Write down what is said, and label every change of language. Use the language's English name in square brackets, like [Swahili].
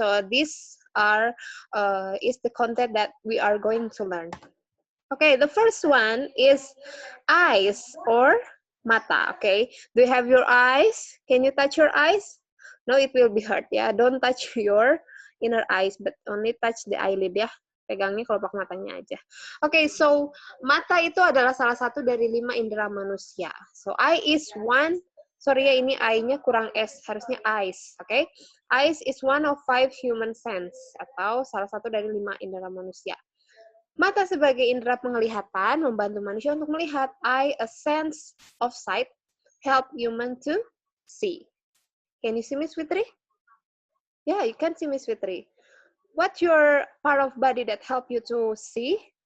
[English] So these are is the content that we are going to learn. Okay, the first one is eyes or mata. Okay, do you have your eyes? Can you touch your eyes? No, it will be hurt. Yeah, don't touch your inner eyes, but only touch the eyelid ya. [Indonesian] Pegangnya kelopak matanya aja. Okay, so mata itu adalah salah satu dari 5 indera manusia. [English] So eye is one. Sorry [Indonesian] ya, ini eye-nya kurang S, harusnya eyes. [English] Okay, eyes is one of 5 human sense [Indonesian] atau salah satu dari 5 indera manusia. Mata sebagai indera penglihatan membantu manusia untuk melihat. [English] Eye, a sense of sight, help human to see. Can you see Miss Fitri? Yeah, you can see Miss Fitri. What's your part of body that help you to see?